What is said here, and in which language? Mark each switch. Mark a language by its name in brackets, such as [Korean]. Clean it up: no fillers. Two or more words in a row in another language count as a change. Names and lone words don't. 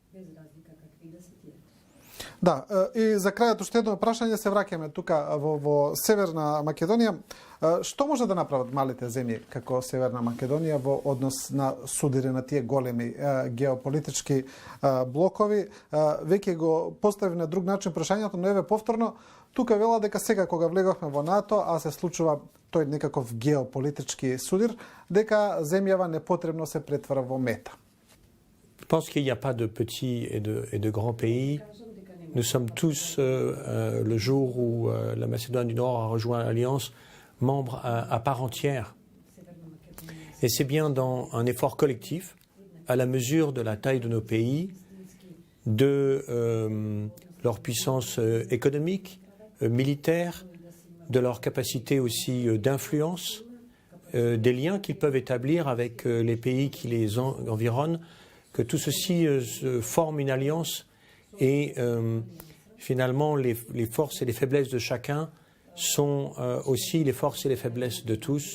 [Macedonian] Да, и за крајот уште едно прашање, се враќаме тука во Северна Македонија. Што може да направат малите земји како Северна Македонија во однос на судири на тие големи геополитички блокови? Веќе го постави на друг начин прашањето, но еве повторно, тука вела дека сега кога влеговме во НАТО, а се случува тој некаков геополитички судир, дека земјава непотребно се претвара во мета. [French] Je pense qu'il n'y a pas de petits et de grands pays. Nous sommes tous, le jour où la Macédoine du Nord a rejoint l'Alliance, membres à part entière. Et c'est bien dans un effort collectif à la mesure de la taille de nos pays, de leur puissance économique, militaire, de leur capacité aussi d'influence, des liens qu'ils peuvent établir avec les pays qui les environnent, que tout ceci forme une alliance et finalement les forces et les faiblesses de chacun sont aussi les forces et les faiblesses de tous.